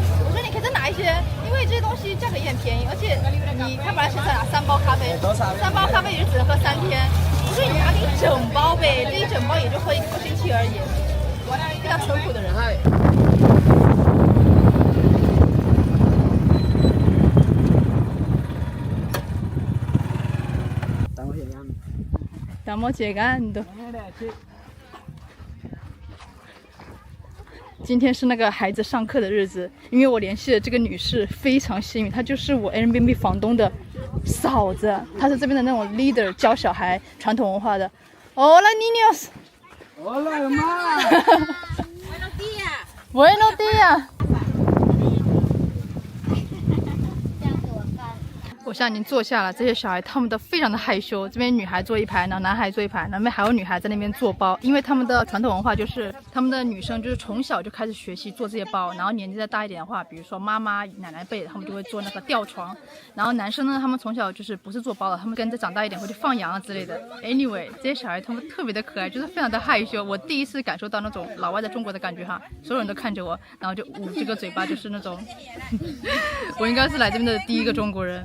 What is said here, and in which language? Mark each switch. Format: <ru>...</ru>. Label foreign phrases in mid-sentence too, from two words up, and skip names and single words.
<zh>我说你可以再拿一些，因为这些东西价格也很便宜，而且你看本来是想拿3包咖啡，3包咖啡也就只能喝3天。我说你拿个1整包呗，这1整包也就喝1个多星期而已。非常淳朴的人。</zh> <es>Estamos llegando。</es> <zh>今天是那个孩子上课的日子，因为我联系的这个女士非常幸运，她就是我 Airbnb 房东的嫂子，她是这边的那种 leader， 教小孩传统文化的。</zh> <es>Hola niños。 Hola mamá。 Buenos días。 Buenos días。</es> <zh>我现在已经坐下了，这些小孩他们都非常的害羞，这边女孩坐一排，然后男孩坐一排，那边还有女孩在那边做包，因为他们的传统文化就是他们的女生就是从小就开始学习做这些包，然后年纪再大一点的话，比如说妈妈奶奶辈的，他们就会做那个吊床，然后男生呢，他们从小就是不是做包的，他们跟着长大一点会去放羊啊之类的。Anyway， 这些小孩他们特别的可爱，就是非常的害羞，我第一次感受到那种老外在中国的感觉哈，所有人都看着我，然后就捂这个嘴巴，就是那种我应该是来这边的第1个中国人。</zh>